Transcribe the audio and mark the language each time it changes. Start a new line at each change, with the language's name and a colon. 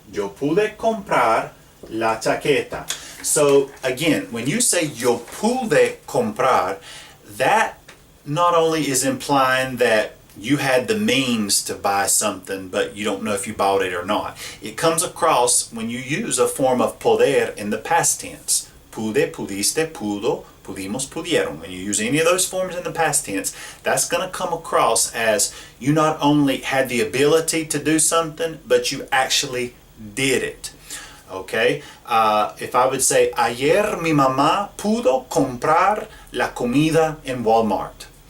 Spanish: Yo pude comprar la chaqueta.
English: So again, when you say yo pude comprar, that not only is implying that you had the means to buy something, but you don't know if you bought it or not. It comes across when you use a form of poder in the past tense.
Spanish: Pude, pudiste, pudo, pudimos, pudieron.
English: When you use any of those forms in the past tense, that's going to come across as you not only had the ability to do something, but you actually did it. Okay? If I would say,
Spanish: ayer mi mamá pudo comprar la comida en Walmart.